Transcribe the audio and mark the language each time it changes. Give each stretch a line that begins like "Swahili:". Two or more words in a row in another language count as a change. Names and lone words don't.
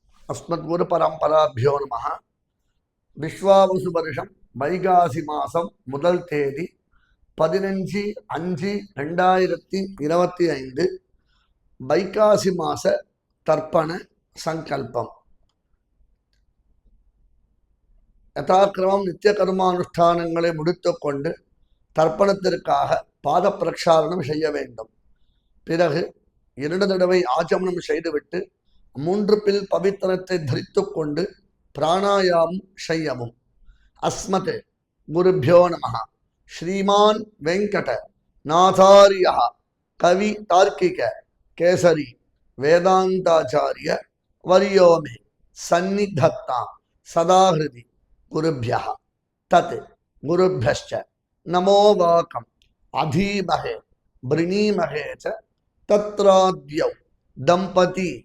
Sanskrit: अस्मद्गुरु परंपराभ्यो नमः। विश्वावसु वर्षम
Tamil: வைகாசி மாசம் முதல் தேதி 15/5/2025 வைகாசி மாச தர்ப்பண சங்கல்பம். யதாக்கிரமம் நித்திய கர்மானுஷ்டானங்களை முடித்துக்கொண்டு தர்ப்பணத்திற்காக பாத பிரக்ஷாலனம் செய்ய வேண்டும். பிறகு 2 தடவை ஆச்சமனம் செய்துவிட்டு 3 பில் பவித்திரத்தை தரித்து கொண்டு பிராணாயாமம் செய்யவும்.
Sanskrit: अस्मत् गुरुभ्यो नमः। श्रीमान वेंकट नाथार्य कवि तार्किक केसरी वेदांताचार्य वर्यो मे सन्निधत्ता सदा हृदि गुरुभ्यः तत् गुरुभ्यश्च नमो वाकम् अधीमहे वृणीमहे च तत्राद्यौ दंपती